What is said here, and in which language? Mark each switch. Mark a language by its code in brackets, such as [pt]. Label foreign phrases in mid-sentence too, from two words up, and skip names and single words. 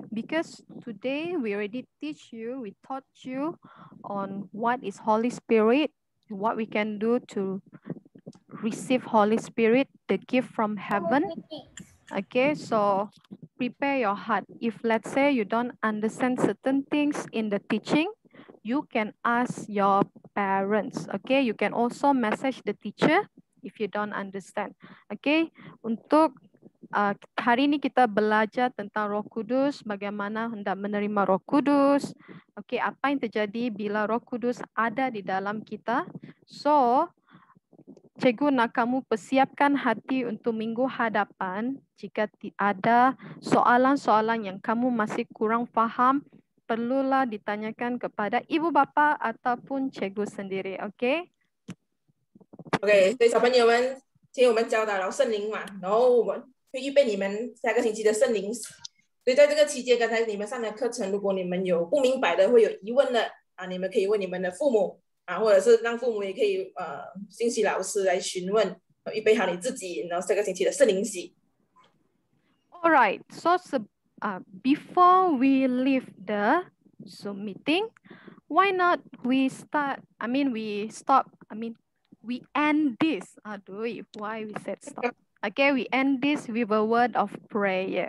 [en] Because today we already we taught you on what is Holy Spirit, what we can do to receive Holy Spirit, the gift from heaven. Okay. So prepare your heart. If let's say you don't understand certain things in the teaching, you can ask your parents. Okay. You can also message the teacher if you don't understand. Okay. [ms] Untuk hari ini kita belajar tentang Roh Kudus, bagaimana hendak menerima Roh Kudus. Okey, apa yang terjadi bila Roh Kudus ada di dalam kita. So, cikgu nak kamu persiapkan hati untuk minggu hadapan. Jika ada soalan-soalan yang kamu masih kurang faham, perlulah ditanyakan kepada ibu bapa ataupun cikgu sendiri. Okey? [zh] OK，所以小朋友们，今天我们教导了圣灵嘛，然后我们会预备你们下个星期的圣灵。所以在这个期间，刚才你们上的课程，如果你们有不明白的，会有疑问的你们可以问你们的父母或者是让父母也可以信息老师来询问，预备好你自己，然后这个星期的圣灵洗。 [en] All right. So before we leave the Zoom meeting, why not we start? We end this. Why we said stop? Okay, we end this with a word of prayer.